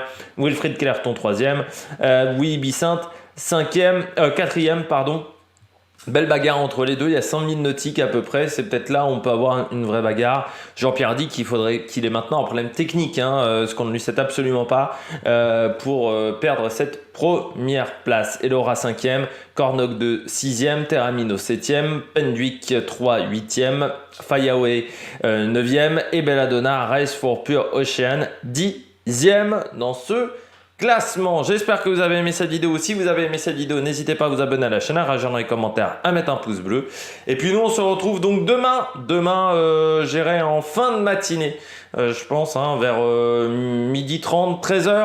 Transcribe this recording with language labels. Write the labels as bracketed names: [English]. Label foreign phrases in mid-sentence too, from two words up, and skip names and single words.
[French] Wilfried Clerton 3e, Willy Bissinte 4e, pardon. Belle bagarre entre les deux, il y a 100 000 nautiques à peu près, c'est peut-être là où on peut avoir une vraie bagarre. Jean-Pierre dit qu'il faudrait qu'il ait maintenant un problème technique, ce qu'on ne lui souhaite absolument pas, pour perdre cette première place. Elora 5e, Cornoc 2 6e, Terramino 7e, Pendwick 3 8e, Fayawe 9e et Belladonna Race for Pure Ocean 10e dans ce classement. J'espère que vous avez aimé cette vidéo. Si vous avez aimé cette vidéo, n'hésitez pas à vous abonner à la chaîne, à réagir dans les commentaires, à mettre un pouce bleu. Et puis nous, on se retrouve donc demain. Demain, j'irai en fin de matinée, je pense, vers 12h30, 13h.